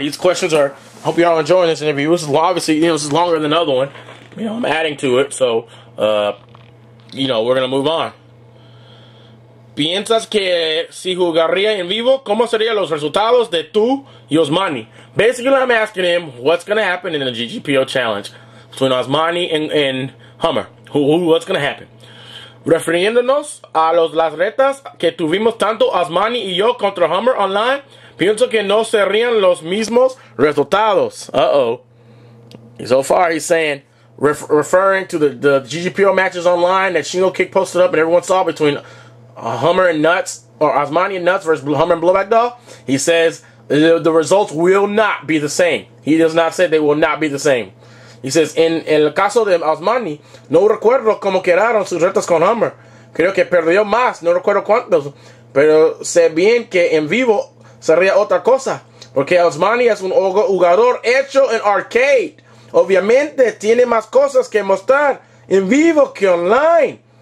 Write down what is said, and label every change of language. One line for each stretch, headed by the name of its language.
English: These questions are, I hope you're all enjoying this interview. This is obviously, this is longer than the other one. I'm adding to it, so, we're going to move on.
Spanish: ¿Piensas que si jugaría en vivo, cómo serían los resultados de tú y Osmani?
English: Basically, I'm asking him what's going to happen in the GGPO challenge between Osmani and Hummer. What's going to happen?
Spanish: Refiriéndonos a las retas que tuvimos tanto Osmani y yo contra Hummer online, pienso que no serían los mismos resultados.
English: So far, he's saying, referring to the GGPO matches online that Shingo Kick posted up and everyone saw between Hummer and Nuts, or Osmani and Nuts versus Hummer and Blowback Doll, he says the results will not be the same. He does not say they will not be the same. He says,
Spanish: en el caso de Osmani, no recuerdo cómo quedaron sus retas con Hummer. Creo que perdió más, no recuerdo cuántos, pero sé bien que en vivo sería otra cosa, porque Osmani es un jugador hecho en arcade. Obviamente tiene más cosas que mostrar en vivo que online.